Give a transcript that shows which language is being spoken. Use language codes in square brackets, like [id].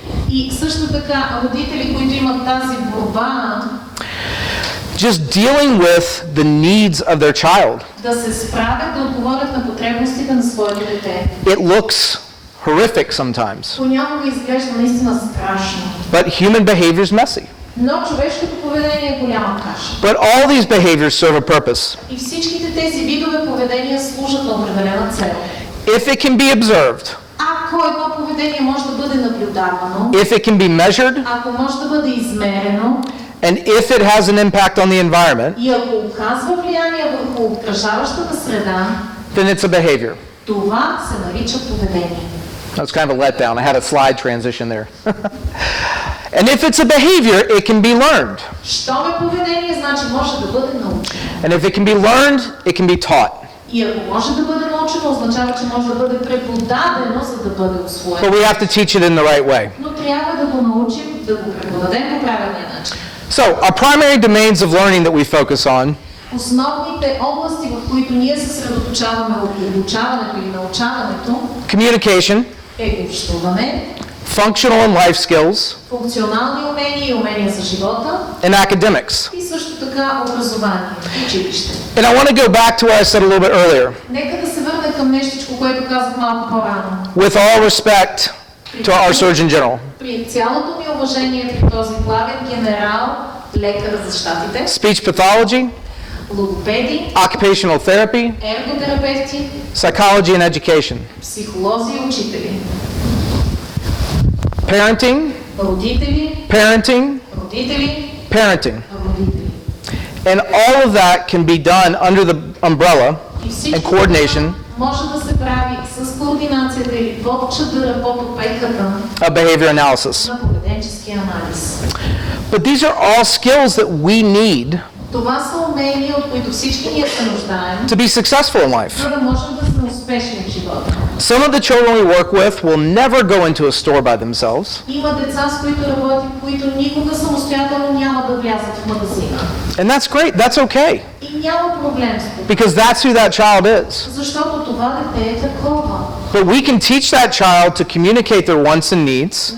[bg] И също така родители, които имат тази борба, [en] Just dealing with the needs of their child. [bg] да се справят, да отговорят на потребностите на своето дете. [en] It looks horrific sometimes, [bg] Понякога изглежда наистина страшно. [en] but human behavior is messy. [bg] Но човешкото поведение е голяма каша. [en] But all these behaviors serve a purpose. [bg] И всичките тези видове поведения служат на определена цел. [en] If it can be observed, [bg] Ако едно поведение може да бъде наблюдавано, [en] if it can be measured, [bg] ако може да бъде измерено [en] and if it has an impact on the environment, [bg] и ако оказва влияние върху окръжаващата среда, [en] then it's a behavior. [bg] това се нарича поведение. [en] That's kind of a letdown. I had a slide transition there. And if it's a behavior, it can be learned. [bg] Щом е поведение, значи може да бъде научено. [en] And if it can be learned, it can be taught. [bg] И ако може да бъде научено, означава, че може да бъде преподадено, за да бъде [en] But [bg] усвоено. [en] we have to teach it in the right way. [bg] Но трябва да го научим, да го преподадем по правилния начин. [en] So, our primary domains of learning that we focus on [bg] Основните области, в които ние се съсредоточаваме от обучаването или научаването, [en] communication, [bg] е общуване, [en] functional and life skills, [bg] функционални умения и умения за живота [en] and academics. [bg] и също така образование, училище. [en] And I want to go back to what I said a little bit earlier. [bg] Нека да се върне към нещичко, което казах малко по-рано. [en] With all respect to our Surgeon General, [bg] При цялото ми уважение при този главен генерал, лекар за щатите, [en] speech pathology, [bg] логопеди, [en] occupational therapy, [bg] ерготерапевти, [en] psychology and education, [bg] психолози и учители, [en] parenting, [bg] родители, [en] parenting, [bg] родители, [en] parenting. [bg] родители. [en] And all of that can be done under the umbrella [bg] И [en] and [bg] всичко [en] coordination [bg] може да се прави с координацията или под чадъра, под опеката [en] of behavior analysis. [bg] на поведенческия анализ. [en] But these are all skills that we need [bg] Това са умения, от които всички ние се нуждаем, [en] to be successful in life. [bg] за да можем да сме успешни в живота. [en] Some of the children we work with will never go into a store by themselves, [bg] Има деца, с които работим, които никога самостоятелно няма да влязат в магазина. [en] and that's great. That's okay, [bg] И няма проблем с това, [en] because that's who that child is. [bg] защото това дете е такова. [en] But we can teach that child to communicate their wants and needs,